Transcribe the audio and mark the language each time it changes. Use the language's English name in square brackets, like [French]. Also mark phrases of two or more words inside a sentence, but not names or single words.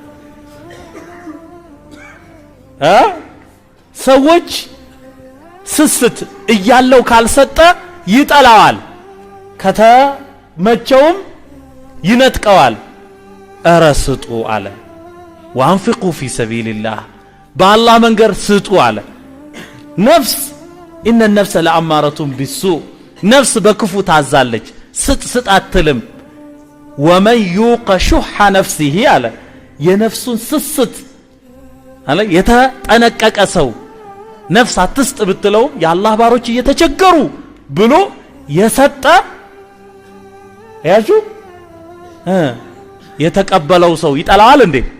[Amharic] ሰዎች ስስት እያለው ካልሰጠ ይጠላዋል ከተመቸውም ይነጥቀዋል አረስጡ አለ [Arabic] وأنفقوا في سبيل الله [Amharic] በአላህ መንገድ ስጡ አለ ነፍስ [Arabic] إن النفس لأمارة بالسوء [Amharic] ነፍስ በክፉ ታዛለች ስጥ አትልም [Arabic] ومن يوق شح نفسه [Amharic] አለ የነፍሱን ስስት አለ የተጠነቀቀ ሰው ነፍስ አትስጥ ብትለው የአላህ ባሮች እየተቸገሩ ብሎ የሰጠ ያጁ የተቀበለው ሰው ይጠላዋል እንዴ